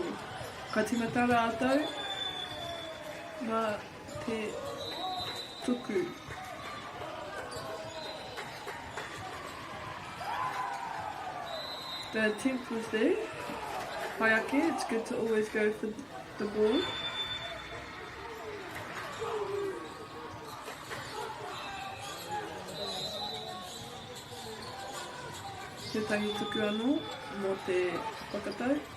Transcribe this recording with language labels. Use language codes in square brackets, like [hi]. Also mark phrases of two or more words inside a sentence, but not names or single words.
[mi] Ka tīmata rātou mā te tuku. [en] The attempt was there. Hayake, it's good to always go for the ball. [mi] Tētahi tuku anō mō te whakatau.